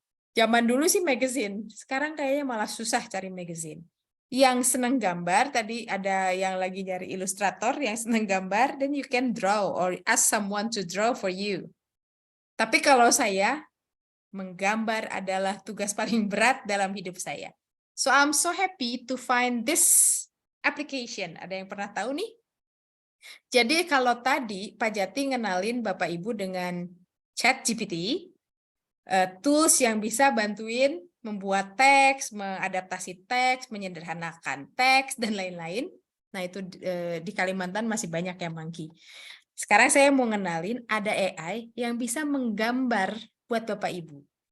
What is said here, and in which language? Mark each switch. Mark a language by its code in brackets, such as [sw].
[id] Zaman dulu sih magazine, sekarang kayaknya malah susah cari magazine. Yang senang gambar, tadi ada yang lagi nyari ilustrator, yang senang gambar, [en] then you can draw or ask someone to draw for you. [id] Tapi kalau saya, menggambar adalah tugas paling berat dalam hidup saya. [en] So I'm so happy to find this application. [id] Ada yang pernah tahu nih? Jadi kalau tadi Pak Jati ngenalin Bapak Ibu dengan ChatGPT, tools yang bisa bantuin membuat teks, mengadaptasi teks, menyederhanakan teks, dan lain-lain. Nah itu di Kalimantan masih banyak yang monkey. Sekarang saya mau ngenalin ada AI yang bisa menggambar buat Bapak Ibu.